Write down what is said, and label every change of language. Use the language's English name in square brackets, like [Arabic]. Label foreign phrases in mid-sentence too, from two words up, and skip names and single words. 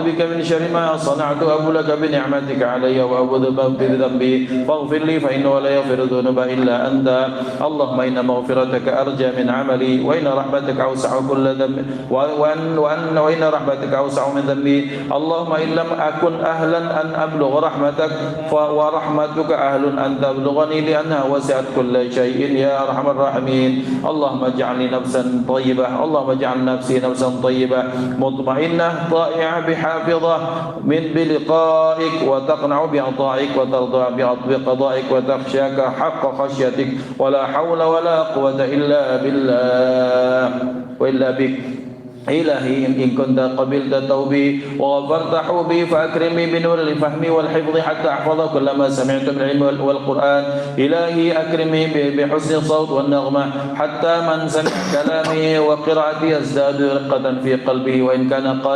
[Arabic] بك من شر ما صنعت أبوء لك بنعمتك علي وأعوذ بك من ذنبي فاغفر لي فإنه لا يغفر الذنوب إلا أنت اللهم إن مغفرتك أرجى من عملي وإن رحمتك أوسع كل ذنبي وإن رحمتك أوسع من ذنبي اللهم إن لم أكن أهلا أن أبلغ رحمتك فورحمتك أهل أن تبلغني لأنها وسعت كل شيء يا أرحم الراحمين اللهم اجعلني نفسا طيبة اللهم اجعل نفسي نفسا طيبة مطمئنة طائعة بحافظة من بلقائك وتقنع بعطائك وترضى بقضائك وتخشاك حق خشيتك ولا حول ولا قوة إلا بالله وإلا بك إلهي إن كنت قبلت توبي وغفرت حوبي فأكرمني بنور الفهم والحفظ حتى أحفظ كل ما سمعت من العلم والقرآن إلهي أكرمني بحسن الصوت والنغمة حتى من سمع كلامي وقراءتي يزداد رقة في قلبه وإن كان